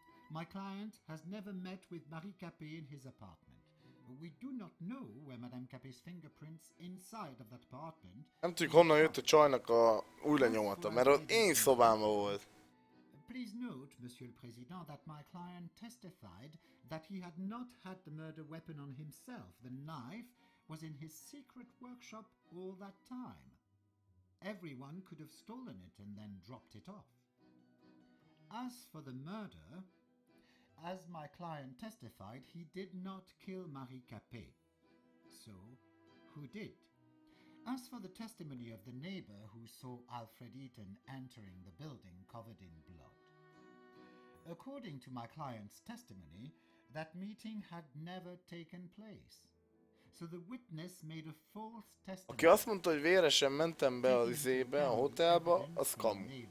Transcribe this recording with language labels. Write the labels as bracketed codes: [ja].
[en] My client has never met with Marie Capet in his apartment. We do not know where Madame Capet's fingerprints inside of that apartment. [hu] Nem tudjuk, honnan jött a csajnak a új lenyomata, mert az én szobámban volt. [en] Please note, Monsieur le Président, that my client testified that he had not had the murder weapon on himself. The knife was in his secret workshop all that time. Everyone could have stolen it and then dropped it off. As for the murder, as my client testified, he did not kill Marie Capet. So, who did? As for the testimony of the neighbor who saw Alfred Eaton entering the building covered in blood, according to my client's testimony, that meeting had never taken place. So the witness made a false testimony. [hu] Aki azt mondta, hogy véresen mentem be az izébe, a hotelba, az kamu.